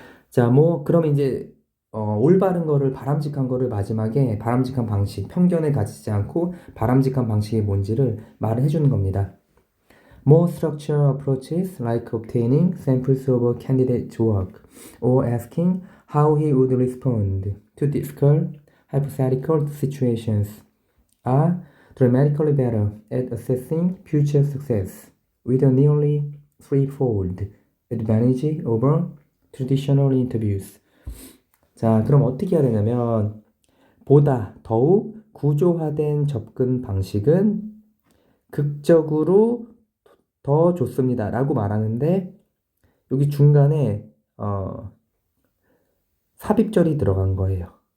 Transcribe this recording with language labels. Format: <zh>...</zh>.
<ko>자, 그럼 이제 올바른 거를 바람직한 거를 마지막에 바람직한 방식, 편견을 가지지 않고 바람직한 방식이 뭔지를 말을 해주는 겁니다.</ko> <en>More structured approaches like obtaining samples of a candidate's work or asking how he would respond to difficult hypothetical situations are dramatically better at assessing future success with a nearly threefold advantage over traditional interviews.</en> <ko>자, 그럼 어떻게 해야 되냐면 보다 더욱 구조화된 접근 방식은 극적으로 더 좋습니다 라고 말하는데 여기 중간에 삽입절이 들어간 거예요.</ko>